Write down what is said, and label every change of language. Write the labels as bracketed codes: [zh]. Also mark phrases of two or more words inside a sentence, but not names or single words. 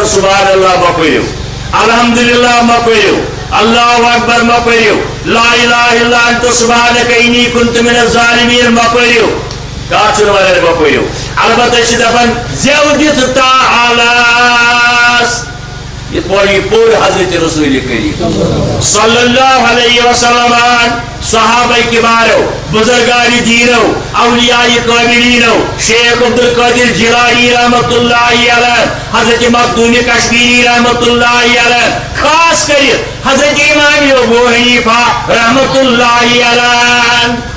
[ar] سبحان اللہ [ks] مہ پٔرِو الحمدللہ مہ پٔرِو [ar] اللہ اکبر [ks] مہ پٔرِو [ar] لا الہ الا انت سبحانک انی کنت من الظالمین [ks] مہ پٔرِو کانٛہہ چھُنہٕ ونان مہ پٔرِو البتہ چھِ دپان زٮ۪و دِتھ تالس یِتھ پور حضرت رسول کریم [ar] صلی اللہ علیہ وسلم [ks] صحابہ کبارو بزرگان دینو اولیاء کاملینو شیخ عبد القادر جیلانی [ar] رحمت اللہ علیہ [ks] حضرت مخدوم کشمیری [ar] رحمت اللہ علیہ [ks] خاص کر حضرت امام ابو حنیفہ [ar] رحمت اللہ علیہ